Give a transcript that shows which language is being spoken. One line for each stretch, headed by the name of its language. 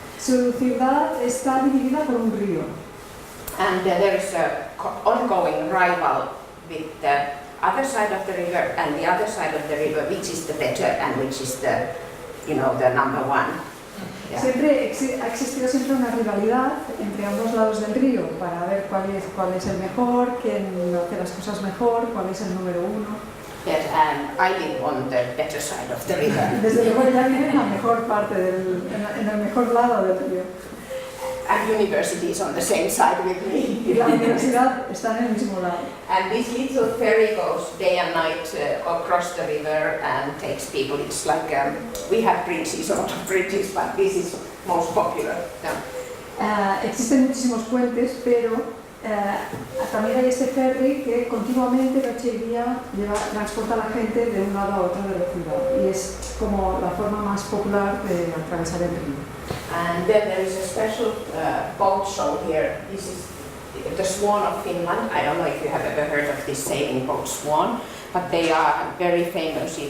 Spanish: Su ciudad está dividida por un río.
English: And there is a ongoing rival with the other side of the river and the other side of the river, which is the better and which is the, the number one. Yeah.
Spanish: Ha existido siempre una rivalidad entre ambos lados del río para ver cuál es el mejor, quién hace las cosas mejor, cuál es el número uno.
English: Yes, and I live on the better side of the river.
Spanish: Desde luego ya vive en la mejor parte en el mejor lado del río.
English: And university is on the same side with me.
Spanish: Y la universidad está en el mismo lado.
English: And this little ferry goes day and night across the river and takes people. It's like we have bridges, a lot of bridges, but this is most popular. Yeah.
Spanish: Existen muchísimos puentes, pero también hay este ferry que continuamente noche y día transporta a la gente de un lado a otro de la ciudad. Y es como la forma más popular de atravesar el río.
English: And then there is a special boat show here. This is the Swan of Finland. I don't know if you have ever heard of this sailing boat Swan, but they are very famous.